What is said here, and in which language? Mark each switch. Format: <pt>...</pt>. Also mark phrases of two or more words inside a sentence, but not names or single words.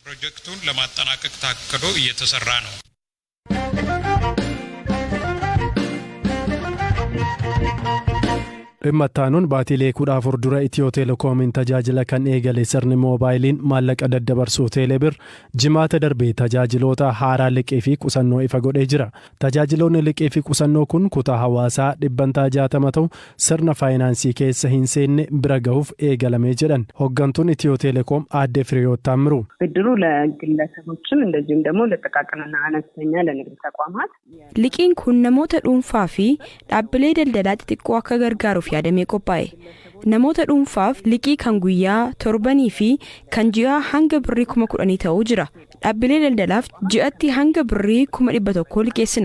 <om>Dhimma ittaanuun baatilee 14 dura Itiyoo Teelekoomiin tajaajila kan eegale sirni moobaayiliin maallaqa daddabarsuu Teelebir jimaata darbee tajaajiloota haaraa liqii fi qusannoo ifa godhee jira. Tajaajiloonni liqii fi qusannoo kun kutaa hawaasaa 60 ta'u sirna faayinaansii keessa hin seenne bira gahuuf eegalamee jedhan hooggantuun Itiyoo Teelekoom aadde Firiyoot Taammiru.</om> <am>ብድሩ ለግለሰቦችም እንደዚሁም ደግሞ ለጥቃቅንና አነስተኛ ለንግድ ተቋማት</am> <om>liqiin kun namoota dhuunfaa fi dhaabbilee daldalaa xixiqqoo akka gargaaruuf yaadamee qophaa'e. Namoota dhuunfaaf liqii kan guyyaa 7 fi kan ji'aa hanga birrii 10,000 ta'uu jira. Dhaabbilee daldalaaf ji'atti hanga birrii 100,000 liqeessina.</om>